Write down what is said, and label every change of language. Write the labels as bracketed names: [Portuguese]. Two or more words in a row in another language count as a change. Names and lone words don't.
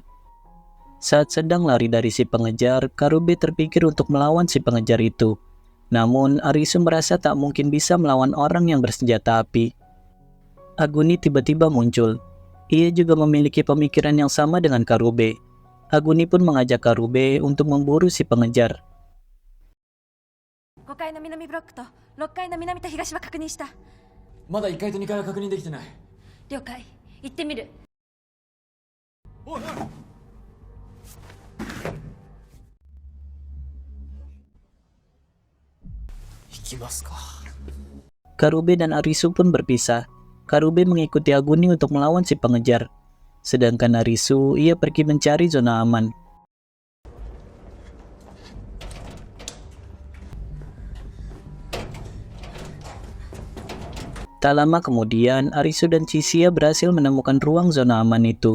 [Indonesian] Saat sedang lari dari si pengejar, Karube terpikir untuk melawan si pengejar itu. Namun Arisu merasa tak mungkin bisa melawan orang yang bersenjata api. Aguni tiba-tiba muncul. Ia juga memiliki pemikiran yang sama dengan Karube. Aguni pun mengajak Karube untuk memburu si pengejar. [Japanese] 5 階の南ブロックと6階の南と東は確認した。まだ1階と2階は確認できてない。了解。行ってみる。おいおい。行きますか。 [Indonesian] Karube dan Arisu pun berpisah. Karube mengikuti Aguni untuk melawan si pengejar. Sedangkan Arisu, ia pergi mencari zona aman. Tak lama kemudian, Arisu dan Chisia berhasil menemukan ruang zona aman itu.